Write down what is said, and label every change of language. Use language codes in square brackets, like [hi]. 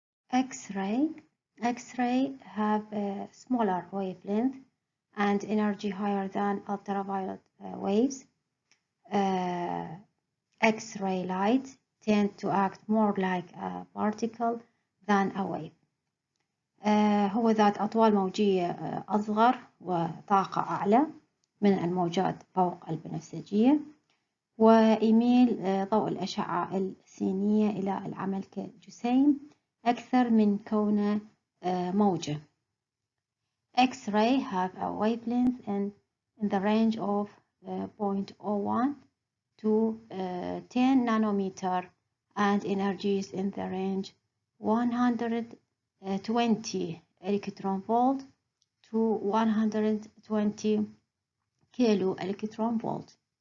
[en] X-ray have a smaller wavelength and energy higher than ultraviolet waves. X-ray light tend to act more like a particle than a wave. [ar] هو ذات أطوال موجية أصغر وطاقة أعلى من الموجات فوق البنفسجية، ويميل ضوء الأشعة السينية إلى العمل كجسيم أكثر من كونه موجة. [en] X-ray have a wavelength in the range of 0.01 to 10 nanometer and energies in the range 120 electron volt to 120 [ar] كيلو إلكترون فولت.